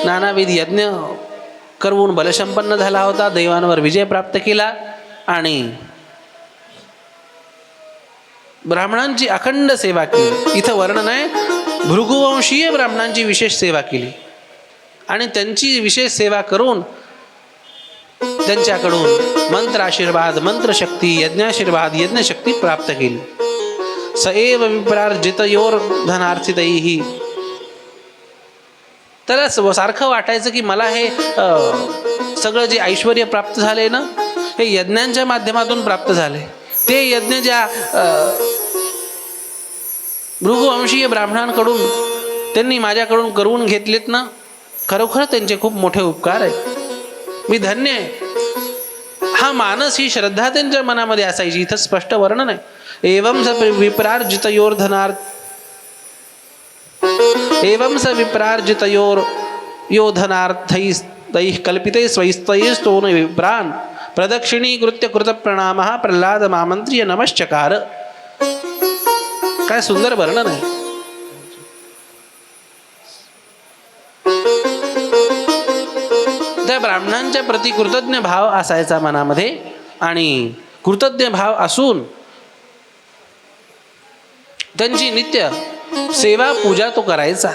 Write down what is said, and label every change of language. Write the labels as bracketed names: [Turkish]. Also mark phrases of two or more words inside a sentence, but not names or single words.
[Marathi] नानाविध यज्ञ करून बलसंपन्न झाला होता, दैवांवर विजय प्राप्त केला आणि ब्राह्मणांची अखंड सेवा केली. इथं वर्णन आहे, भृगुवंशीय ब्राह्मणांची विशेष सेवा केली आणि त्यांची विशेष सेवा करून त्यांच्याकडून मंत्राशीर्वाद, मंत्रशक्ती, यज्ञाशीर्वाद, यज्ञशक्ती प्राप्त केली. [Sanskrit] स एव विप्रार्जितयोर धनार्थितैः. [Marathi] त्याला सारखं वाटायचं की मला हे सगळं जे ऐश्वर प्राप्त झाले ना, हे यज्ञांच्या माध्यमातून प्राप्त झाले. ते यज्ञ ज्या भृगुवंशीय ब्राह्मणांकडून त्यांनी माझ्याकडून करून घेतलेत ना, खरोखर त्यांचे खूप मोठे उपकार आहेत. मी धन्य आहे. हा मानस, ही श्रद्धा त्यांच्या मनामध्ये असायची. इथं स्पष्ट वर्णन आहे. [Sanskrit] एवं स विप्रार्जितयोर एवं स विप्रार्जितयोर यो धनार्थैः कल्पिते स्वैस्तैस्तोन विप्रान् प्रदक्षिणीकृत्य कृतप्रणामः प्रल्हाद मामंत्र्य नमश्चकार. [Marathi] काय सुंदर वर्णन आहे. त्या ब्राह्मणांच्या प्रति कृतज्ञ भाव असायचा मनामध्ये आणि कृतज्ञ भाव असून त्यांची नित्य सेवा पूजा तो करायचा.